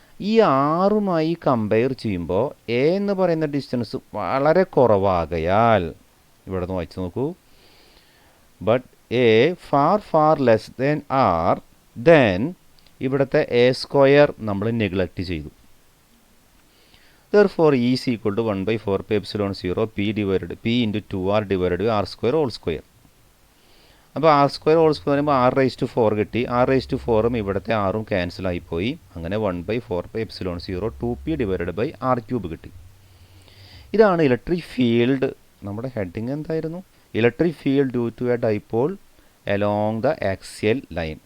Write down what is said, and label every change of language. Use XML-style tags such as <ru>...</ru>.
<ml>ഈ ആറുമായി കമ്പയർ ചെയ്യുമ്പോൾ എ എന്ന് പറയുന്ന ഡിസ്റ്റൻസ് വളരെ കുറവാകയാൽ ഇവിടെ നിന്ന് വായിച്ച് നോക്കൂ.</ml> <en>but a far less than r, then</en> <ml>ഇവിടുത്തെ</ml> <en>a square</en> <ml>നമ്മൾ നെഗ്ലക്റ്റ് ചെയ്തു.</ml> <en>Therefore, E is equal to 1 by 4 pi epsilon 0 p into 2r divided by r square whole square.</en> <ml>അപ്പോൾ ആർ സ്ക്വയർ ഹോൾ സ്ക്വയർ പറയുമ്പോൾ R raise to 4 കിട്ടി. R raise to 4ഉം ഇവിടുത്തെ ആറും cancel ആയിപ്പോയി.</ml> <en>അങ്ങനെ 1 by 4 pi epsilon 0 2p divided by r cube കിട്ടി.</en> <ml>ഇതാണ്</ml> <en>Electric field. നമ്മുടെ heading എന്തായിരുന്നു? Electric field due to a dipole along the axial line.</en>